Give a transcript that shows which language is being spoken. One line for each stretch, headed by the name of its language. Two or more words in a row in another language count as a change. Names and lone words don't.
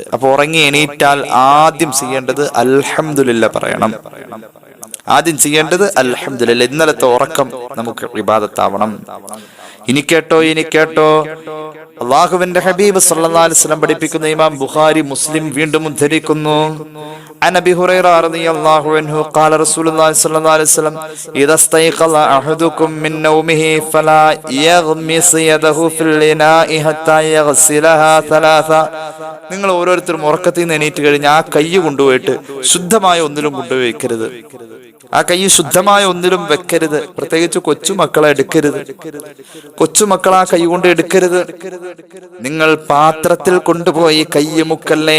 Malayalam: അപ്പൊ ഉറങ്ങി എണീറ്റാൽ ആദ്യം ചെയ്യേണ്ടത് അൽഹംദുലില്ലാ പറയണം. ആദ്യം ചെയ്യേണ്ടത് അൽഹംദുലില്ലാ. ഇന്നലത്തെ ഉറക്കം നമുക്ക് ഇബാദത്താവണം. ഇനി കേട്ടോ, അല്ലാഹുവിന്റെ ഹബീബ്
Arabic: صلى الله عليه وسلم
Malayalam: പഠിപ്പിക്കുന്ന ഇമാം ബുഖാരി മുസ്ലിം വീണ്ടും ഉദ്ധരിക്കുന്നു.
Arabic: عن ابي هريره رضي الله عنه قال رسول الله صلى الله عليه وسلم اذا استيقظ احدكم من نومه فلا يغمس يده في الاناء حتى يغسلها ثلاثا.
Malayalam: നിങ്ങൾ ഓരോരുത്തരും ഉറക്കത്തിൽ നിന്ന് എണീറ്റ് കഴിഞ്ഞ് ആ കൈ കൊണ്ടുപോയിട്ട് ശുദ്ധമായ ഒന്നിലും കൊണ്ടുപോയി വെക്കരുത്. ആ കൈ ശുദ്ധമായ ഒന്നിലും വെക്കരുത്. പ്രത്യേകിച്ച് കൊച്ചുമക്കളെ എടുക്കരുത്. കൊച്ചുമക്കൾ ആ കൈ കൊണ്ട് എടുക്കരുത്. നിങ്ങൾ പാത്രത്തിൽ കൊണ്ടുപോയി കൈ മുക്കല്ലേ.